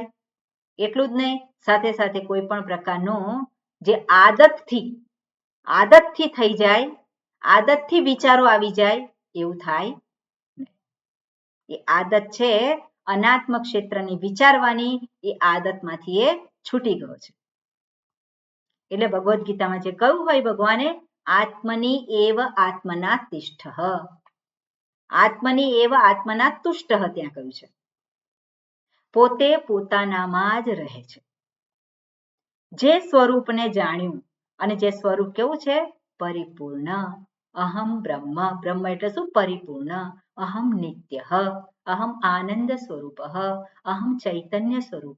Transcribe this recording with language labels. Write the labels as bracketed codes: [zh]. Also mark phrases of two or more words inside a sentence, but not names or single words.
[gu] એટલું જ નહીં, સાથે સાથે કોઈ પણ પ્રકારનું જે આદતથી થઈ જાય, આદતથી વિચારો આવી જાય, એવું થાય નહીં. એ આદત છે અનાત્મ ક્ષેત્રની વિચારવાની, એ આદતમાંથી એ છૂટી ગયો છે. એટલે ભગવદ્ ગીતામાં જે કહ્યું હોય ભગવાને, [sa] આત્મની એવ આત્મના તિષ્ઠ, આત્મની એવ આત્મના તુષ્ટ, [gu] ત્યાં કહ્યું છે. પોતે પોતાનામાં જ રહે છે. જે સ્વરૂપને જાણ્યું, અને જે સ્વરૂપ કેવું છે? પરિપૂર્ણ. [sa] અહમ બ્રહ્મ, [gu] બ્રહ્મ એટલે શું? પરિપૂર્ણ. [sa] અહમ નિત્ય, અહમ આનંદ સ્વરૂપ, અહમ ચૈતન્ય સ્વરૂપ.